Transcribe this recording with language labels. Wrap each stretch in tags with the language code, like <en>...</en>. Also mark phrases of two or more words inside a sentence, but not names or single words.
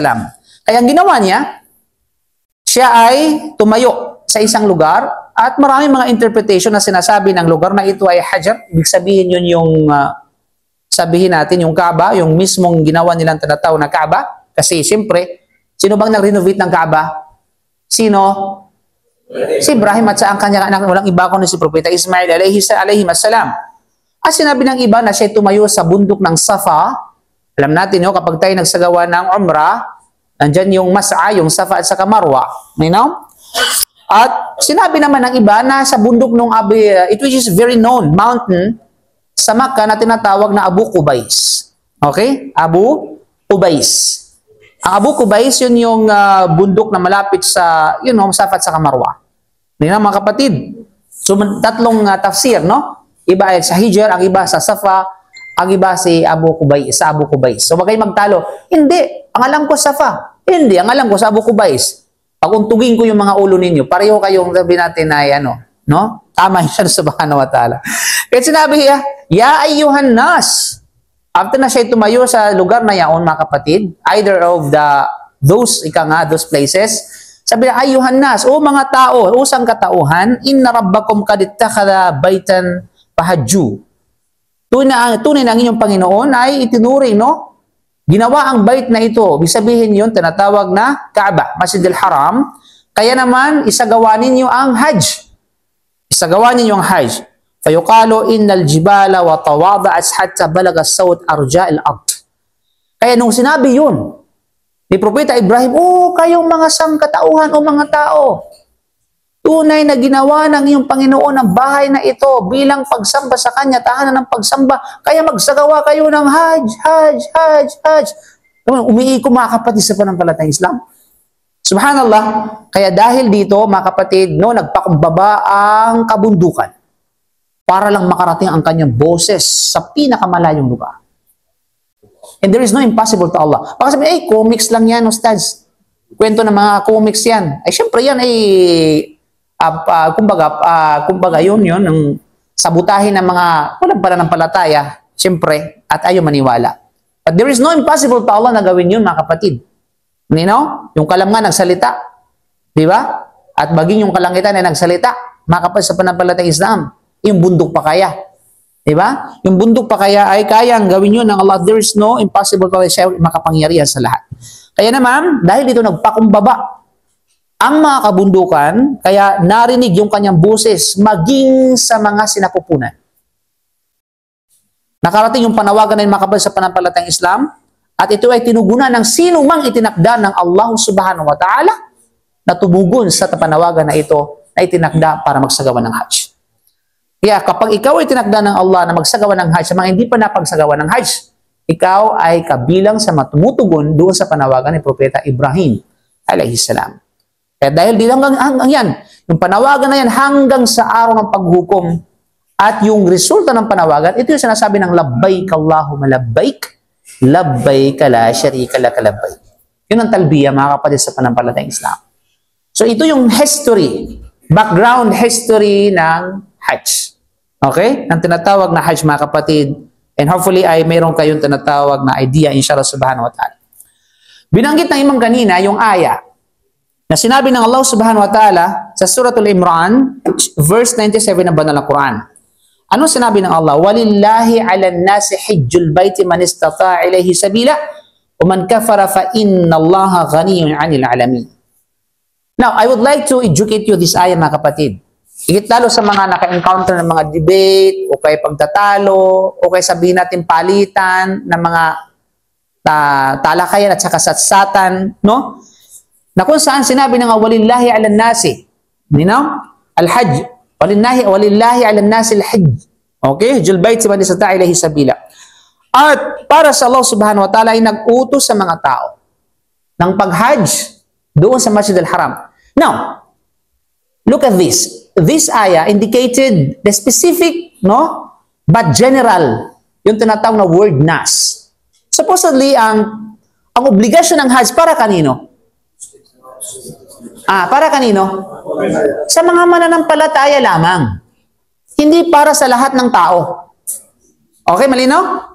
<tl>Kaya ang ginawa niya, siya ay tumayo sa isang lugar at maraming mga interpretation na sinasabi ng lugar na ito ay Hajar. Ibig sabihin yun yung, sabihin natin, yung Kaaba, yung mismong ginawa nilang tinatawag na Kaaba. Kasi siyempre, sino bang nag-renovate ng Kaaba? Sino? Si Ibrahim at sa ang kanyang anak, walang iba kundi si Propeta Ismail</tl> <ar>عليه السلام.</ar> <tl>At sinabi ng iba na siya tumayo sa bundok ng Safa. Alam natin yun, kapag tayo nagsagawa ng Umrah, nandyan yung Mas'a, yung Safa at saka Marwa.</tl> <en>You know?</en> <tl>At sinabi naman ng iba na sa bundok ng it</tl> <en>which is very known mountain</en> <tl>sa Makkah na tinatawag na Abu Qubais. Okay? Abu Qubais. Ang Abu Qubais, yun yung bundok na malapit sa, Safa at saka Marwa. Yan mga kapatid. So, tatlong tafsir, no? Iba ay sa Hijr, ang iba sa Safa, ang iba si Abu Qubais, sa Abu Qubais. So, wag kayong magtalo. Hindi, ang alam ko Safa. Hindi, ang alam ko sa Abu Qubais. Pag untugin ko yung mga ulo ninyo, pareho kayong sabi natin na no? Tama siya</tl> <ar>سبحانه وتعالى.</ar> <tl>Kaya sinabi niya,</tl> <ar>يا أيها الناس.</ar> <tl>After na siya tumayo sa lugar na yaon, mga kapatid,</tl> <en>either of those places,</en> <tl>sabi niya,</tl> <ar>أيها الناس,</ar> <tl>o mga tao, o sangkatauhan,</tl> <ar>إن ربكم قد اتخذ بيتا فحجوا.</ar> <tl>Tunay na ang inyong Panginoon ay itinuring, no? Ginawa ang bait na ito. Ibig sabihin yun, tinatawag na Kaaba, Masjidil Haram. Kaya naman, isagawa ninyo ang Hajj. Isagawa ninyo ang Hajj.</tl> <ar>فيقال إن الجبال تواضعت حتى بلغ صوت أرجاء الأرض.</ar> <tl>Kaya nung sinabi yun, ni Propeta Ibrahim, kayong mga sangkatauhan o mga tao, tunay na ginawa ng iyong Panginoon ang bahay na ito bilang pagsamba sa Kanya, tahanan ng pagsamba. Kaya magsagawa kayo ng Hajj, Hajj, Hajj, Hajj. Umiiko mga kapatid sa pananampalatayang Islam. Subhanallah. Kaya dahil dito, mga kapatid, nagpakumbaba ang kabundukan para lang makarating ang kanyang boses sa pinakamalayong lugar.</tl> <en>And there is no impossible to Allah.</en> <tl>Baka sabihin, comics lang yan, Ustaz. Kwento ng mga comics yan. Ay, syempre yan ay kumbaga yun ng sabutahin ng mga walang pananampalataya, siyempre, at ayaw maniwala.</tl> <en>But there is no impossible to Allah</en> <tl>na gawin yun, mga kapatid. Yung kalam nga nagsalita, di ba? At baging yung kalangitan ay nagsalita, mga kapatid sa pananampalatayang Islam, yung bundok pa kaya. Di ba? Yung bundok pa kaya ay kayang gawin yun ng Allah.</tl> <en>There is no impossible to Allah,</en> <tl>siya makapangyarihan sa lahat. Kaya naman, dahil dito nagpakumbaba ang mga kabundukan, kaya narinig yung kanyang boses maging sa mga sinapupunan. Nakarating yung panawagan ng mga kapatid sa pananampalatayang Islam, at ito ay tinugunan ng sino mang itinakda ng Allah</tl> <ar>سبحانه وتعالى</ar> <tl>na tumugon sa panawagan na ito na itinakda para magsagawa ng Hajj. Kaya kapag ikaw ay tinakda ng Allah na magsagawa ng Hajj, sa mga hindi pa napagsagawa ng Hajj, ikaw ay kabilang sa matumutugon doon sa panawagan ni Propeta Ibrahim</tl> <ar>عليه السلام.</ar> <tl>Kaya dahil dito hanggang yan, yung panawagan na yan hanggang sa araw ng paghukom at yung resulta ng panawagan, ito yung sinasabi ng</tl> <ar>لبيك اللهم لبيك لبيك لا شريك لك لبيك.</ar> <tl>Yun ang talbiya, mga kapatid sa pananampalatayang Islam. So ito yung history,</tl> <en>background history</en> <tl>ng Hajj. Okay? Ang tinatawag na Hajj, mga kapatid.</tl> <en>And hopefully</en> <tl>ay mayroon kayong tinatawag na idea,</tl> <ar>إن شاء الله سبحانه وتعالى.</ar> <tl>Binanggit ng imam kanina yung aya na sinabi ng Allah</tl> <ar>سبحانه وتعالى</ar> <tl>sa Suratul Imran, verse 97 ng Banal na Quran. Ano sinabi ng Allah?</tl> <ar>ولله على الناس حج البيت من استطاع إليه سبيلا ومن كفر فإن الله غني عن العالمين.</ar> <en>Now, I would like to educate you this ayah,</en> <tl>mga kapatid. Higit lalo sa mga naka-encounter ng mga debate o kaya pagtatalo o kaya sabihin natin palitan ng mga talakayan at saka satsatan, no? Na kung saan sinabi ng</tl> <ar>ولله على الناس الحج ولله على الناس الحج.</ar> <tl>Okay?</tl> <ar>حج البيت من استطاع إليه سبيلا.</ar> <tl>At para sa Allah</tl> <ar>سبحانه وتعالى</ar> <tl>ay nag-utos sa mga tao ng pag-hajj doon sa Masjid al-Haram.</tl> <en>Now, Look at this. This ayah indicated the specific, no, but general,</en> <tl>yung tinatawag na word nas. Supposedly, ang obligasyon ng Hajj para kanino? Para kanino? Sa mga mananampalataya lamang. Hindi para sa lahat ng tao. Okay, malino?</tl>